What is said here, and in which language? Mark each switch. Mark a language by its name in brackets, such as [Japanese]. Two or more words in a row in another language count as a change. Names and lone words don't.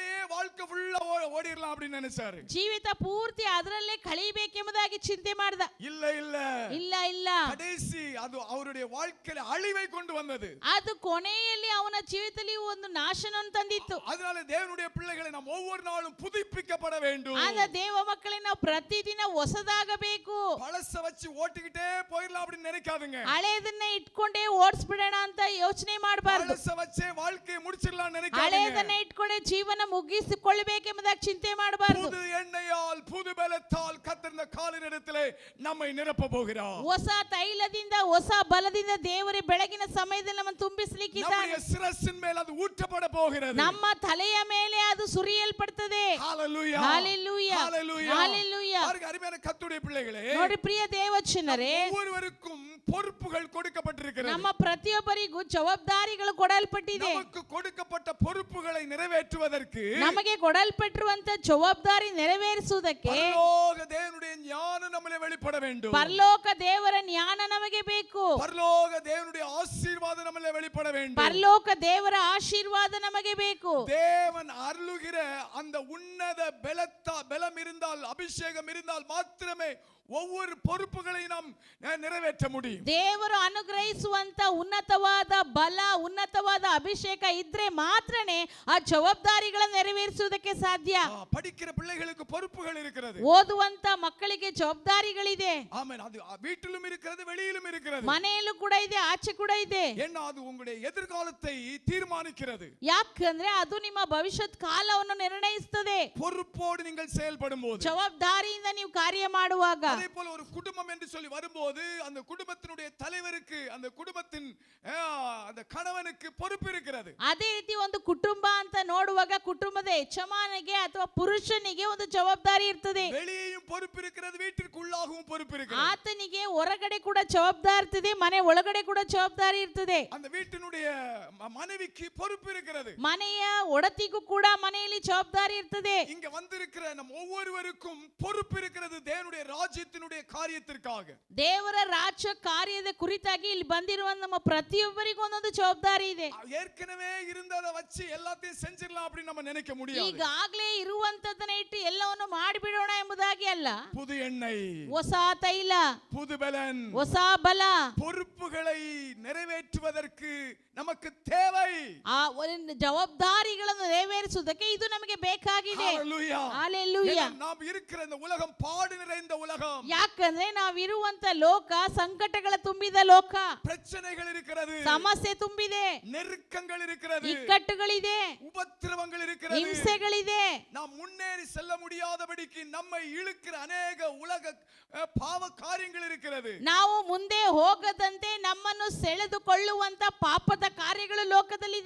[Tamil] அதிலேயே வாழ்க்கை ஃபுல்லா ஓடிரலாம் அப்படி நினைச்சாரு. [Kannada] ಜೀವಿತ ಪೂರ್ತಿ ಅದರಲ್ಲೇ ಕಳೆಯಬೇಕೆಂಬುದಾಗಿ ಚಿಂತೆ ಮಾಡಿದ. [Tamil] இல்ல இல்ல [Kannada] ಇಲ್ಲ ಇಲ್ಲ, [Tamil] கடைசி அது அவருடைய வாழ்க்கையில அழிவை கொண்டு வந்தது. [Kannada] ಅದು ಕೊನೆಯಲ್ಲಿ ಅವನ ಜೀವಿತದಲ್ಲಿ ಒಂದು ನಾಶನವನ್ನು ತಂದಿತ್ತು. [Tamil] அதனால தேவனுடைய பிள்ளைகளை நாம் ஒவ்வொரு நாளும் புதுப்பிக்கப்பட வேண்டும். [Kannada] ಆದ ದೇವ ಮಕ್ಕಳೇ ನಾವು ಪ್ರತಿದಿನ ಹೊಸದಾಗಬೇಕು. [Tamil] பழச வச்சு ஓட்டிக்கிட்டே போயிரலாம் அப்படி நினைக்காதீங்க. [Kannada] ಹಳೆಯದನ್ನ ಇಟ್ಕೊಂಡೇ ಓಡಿಸ್ಬಿಡೋಣ ಅಂತ ಯೋಚನೆ ಮಾಡಬಾರದು. [Tamil] பழச வச்சே வாழ்க்கையை முடிச்சிரலாம் நினைக்காதீங்க. [Kannada] ಹಳೆಯದನ್ನ ಇಟ್ಕೊಂಡೇ ಜೀವನ ಮುಗಿಸಿಕೊಳ್ಳಬೇಕೆಂಬುದಾಗಿ ಚಿಂತೆ ಮಾಡಬಾರದು. [Tamil] புது எண்ணெயால் புது பலத்தால் கர்த்தர் இந்த காலை நேரத்திலே நம்மை நிரப்ப போகிறார். [Kannada] ಹೊಸ ತೈಲದಿಂದ ಹೊಸ ಬಲದಿಂದ ದೇವರೇ ಬೆಳಗಿನ ಸಮಯದಲ್ಲಿ ನಮ್ಮನ್ನು ತುಂಬಿಸಲಿಕ್ಕಿದ್ದಾನೆ. [Tamil] நம்முடைய சிரசின் மேல் அது ஊற்றப்பட போகிறது. [Kannada] ನಮ್ಮ ತಲೆಯ ಮೇಲೆ ಅದು ಸುರಿಯಲ್ಪಡುತ್ತದೆ. [Tamil] ஹalleluya. ஹalleluya. ஹalleluya. ஹalleluya. பாருங்க அருமையான கர்த்தருடைய பிள்ளைகளே, [Kannada] ನೋಡಿ ಪ್ರಿಯ ದೇವಜನರೇ, [Tamil] ஒவ்வொருவருக்கும் பொறுப்புகள் கொடுக்கப்பட்டிருக்கிறது. [Kannada] ನಮ್ಮ ಪ್ರತಿಯೊಬ್ಬರಿಗೂ ಜವಾಬ್ದಾರಿಗಳು ಕೊಡಲ್ಪಟ್ಟಿದೆ. [Tamil] நமக்கு கொடுக்கப்பட்ட பொறுப்புகளை நிறைவேற்றுவதற்கு [Kannada] ನಮಗೆ ಕೊಡಲ್ಪಟ್ಟಿರುವಂತ ಜವಾಬ್ದಾರಿ ನೆರವೇರಿಸುವುದಕ್ಕೆ [Tamil] பரலோக தேவனுடைய ஞானம் நம்மளே வெளிப்பட வேண்டும். [Kannada] ಪರಲೋಕ ದೇವರ ಜ್ಞಾನ ನಮಗೆ ಬೇಕು. [Tamil] பரலோக தேவனுடைய ஆசீர்வாதம் நம்மளே வெளிப்பட வேண்டும். [Kannada] ಪರಲೋಕ ದೇವರ ಆಶೀರ್ವಾದ ನಮಗೆ ಬೇಕು. [Tamil] தேவன் அருளுகிற அந்த உன்னத பலம் இருந்தால், அபிஷேகம் இருந்தால் மாத்திரமே ஒவ்வொரு பொறுப்புகளை நாம் நிறைவேற்ற முடியும். [Kannada] ದೇವರು ಅನುಗ್ರಹಿಸುವಂತ ಉನ್ನತವಾದ ಬಲ ಉನ್ನತವಾದ ಅಭಿಷೇಕ ಇದ್ರೆ ಮಾತ್ರನೇ ಆ ಜವಾಬ್ದಾರಿಗಳನ್ನು ನೆರವೇರಿಸುವುದಕ್ಕೆ ಸಾಧ್ಯ. [Tamil] படிக்கிற பிள்ளைகளுக்கு பொறுப்புகள் இருக்கிறது. [Kannada] ಓದುವಂತ ಮಕ್ಕಳಿಗೆ ಜವಾಬ್ದಾರಿಗಳಿದೆ. [Tamil] ஆமென். அது வீட்டிலும் இருக்கிறது, வெளியிலும் இருக்கிறது. [Kannada] ಮನೆಯಲ್ಲೂ ಕೂಡ ಇದೆ, ಆಚೆ ಕೂಡ ಇದೆ. [Tamil] ஏன்னா அது உங்களுடைய எதிர்காலத்தை தீர்மானிக்கிறது. [Kannada] ಯಾಕಂದ್ರೆ ಅದು ನಿಮ್ಮ ಭವಿಷ್ಯತ್ ಕಾಲವನ್ನು ನಿರ್ಣಯಿಸುತ್ತದೆ. [Tamil] பொறுப்போடு நீங்கள் செயல்படும்போது, [Kannada] ಜವಾಬ್ದಾರಿಯಿಂದ ನೀವು ಕಾರ್ಯ ಮಾಡುವಾಗ, [Tamil] அதே போல ஒரு குடும்பம் என்று சொல்லி வரும்போது அந்த குடும்பத்தினுடைய தலைவருக்கு அந்த குடும்பத்தின் அந்த கணவனுக்கு பொறுப்பு இருக்கிறது. [Kannada] ಅದೇ ರೀತಿ ಒಂದು ಕುಟುಂಬ ಅಂತ ನೋಡುವಾಗ ಕುಟುಂಬದ ಯಜಮಾನಿಗೆ ಅಥವಾ ಪುರುಷನಿಗೆ ಒಂದು ಜವಾಬ್ದಾರಿ ಇರ್ತದೆ. [Tamil] வெளியேயும் பொறுப்பு இருக்கிறது, வீட்டிற்குள்ளாகவும் வெளியாகவும் பொறுப்பு இருக்கிறது. [Kannada] ಆತನಿಗೆ ಹೊರಗಡೆ ಕೂಡ ಜವಾಬ್ದಾರಿ ಇರ್ತದೆ, ಮನೆ ಒಳಗಡೆ ಕೂಡ ಜವಾಬ್ದಾರಿ ಇರ್ತದೆ. [Tamil] அந்த வீட்டினுடைய மனைவிக்கு பொறுப்பு இருக்கிறது. [Kannada] ಮನೆಯ ಒಡತಿಗೂ ಕೂಡ ಮನೆಯಲ್ಲಿ ಜವಾಬ್ದಾರಿ ಇರ್ತದೆ. [Tamil] இங்க வந்திருக்கிற நம் ஒவ்வொருவருக்கும் பொறுப்பு இருக்கிறது தேவனுடைய ராஜ்யத்தினுடைய காரியத்திற்காக. [Kannada] ದೇವರ ರಾಜ್ಯ ಕಾರ್ಯದ ಕುರಿತಾಗಿ ಇಲ್ಲಿ ಬಂದಿರುವ ನಮ್ಮ ಪ್ರತಿಯೊಬ್ಬರಿಗೂ ಒಂದೊಂದು ಜವಾಬ್ದಾರಿ ಇದೆ. [Tamil] ஏற்கனவே இருந்ததை வச்சு எல்லாத்தையும் செஞ்சிடலாம் அப்படின்னு நம்ம நினைக்க முடியாது. [Kannada] ಈಗಾಗಲೇ ಇರುವಂತದನ್ನ ಇಟ್ಟು ಎಲ್ಲವನ್ನು ಮಾಡಿಬಿಡೋಣ ಎಂಬುದಾಗಿ ಅಲ್ಲ. [Tamil] புது எண்ணெய், [Kannada] ಹೊಸ ತೈಲ, [Tamil] புது பலன், [Kannada] ಹೊಸ ಬಲ, [Tamil] பொறுப்புகளை நிறைவேற்றுவதற்கு நமக்கு தேவை. [Kannada] ಆ ಒಂದು ಜವಾಬ್ದಾರಿಗಳನ್ನು ನೆರವೇರಿಸುವುದಕ್ಕೆ ಇದು ನಮಗೆ ಬೇಕಾಗಿದೆ. [Tamil] ஹalleluya. [Kannada] ಹಲ್ಲೆಲೂಯಾ. [Tamil] நாம் இருக்கிற இந்த உலகம் பாடு நிறைந்த உலகம். [Kannada] ಯಾಕಂದ್ರೆ ನಾವಿರುವಂತ ಲೋಕ ಸಂಕಟಗಳ ತುಂಬಿದ ಲೋಕ. [Tamil] பிரச்சனைகள் இருக்கிறது, [Kannada] ಸಮಸ್ಯೆ ತುಂಬಿದೆ, [Tamil] நெருக்கங்கள் இருக்கிறது, [Kannada] ಇಕ್ಕಟ್ಟುಗಳಿದೆ, [Tamil] உபத்திரவங்கள் இருக்கிறது, [Kannada] ಹಿಂಸೆಗಳಿದೆ. [Tamil] நாம் முன்னேறி செல்ல முடியாதபடிக்கு நம்மை இழுக்கிற அநேக உலக பாவ காரியங்கள் இருக்கிறது. [Kannada] ನಾವು ಮುಂದೆ ಹೋಗದಂತೆ ನಮ್ಮನ್ನು ಸೆಳೆದುಕೊಳ್ಳುವಂತ ಪಾಪದ ಕಾರ್ಯಗಳು ಲೋಕದಲ್ಲಿದೆ.